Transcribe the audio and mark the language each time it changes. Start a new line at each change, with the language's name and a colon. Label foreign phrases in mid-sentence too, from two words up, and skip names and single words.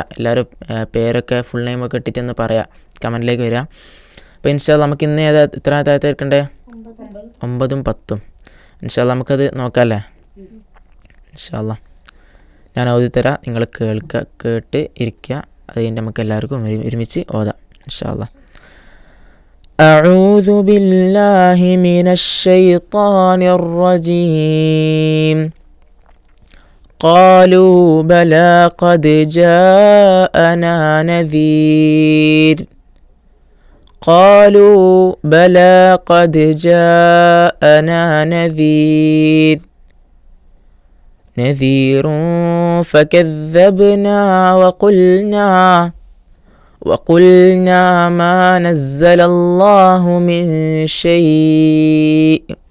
Malayalam: എല്ലാവരും പേരൊക്കെ ഫുൾ നെയിമൊക്കെ ഇട്ടിട്ടൊന്ന് പറയാം, കമൻറ്റിലേക്ക് വരിക. അപ്പോൾ
Arabic: إن شاء الله
Malayalam: നമുക്ക് ഇന്ന് എത്ര ആയത്ത് എടുക്കണ്ടേ? 9ഉം 10ഉം.
Arabic: إن شاء الله
Malayalam: നമുക്കത് നോക്കാമല്ലേ?
Arabic: إن شاء الله
Malayalam: ഞാൻ ഓതിത്തരാം, നിങ്ങൾ കേട്ട് ഇരിക്കുക. അത് കഴിഞ്ഞ് നമുക്ക് എല്ലാവർക്കും ഒരുമിച്ച് ഓതാം
Arabic: إن شاء الله. أعوذ بالله من الشيطان الرجيم. قالوا بلى قد جاءنا نذير. قالوا بلى قد جاءنا نذير فكذبنا وقلنا ما نزل الله من شيء